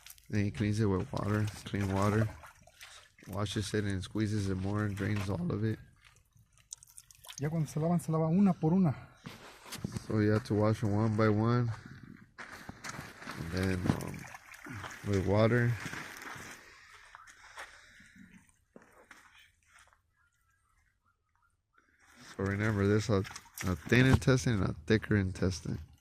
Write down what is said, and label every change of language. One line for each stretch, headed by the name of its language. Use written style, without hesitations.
English: Then he cleans it with water, clean water. Washes it and squeezes it more and drains all of it.
Spanish: Ya cuando se lava una por una.
English: So you have to wash them one by one. And then with water. So remember, there's a thin intestine and a thicker intestine.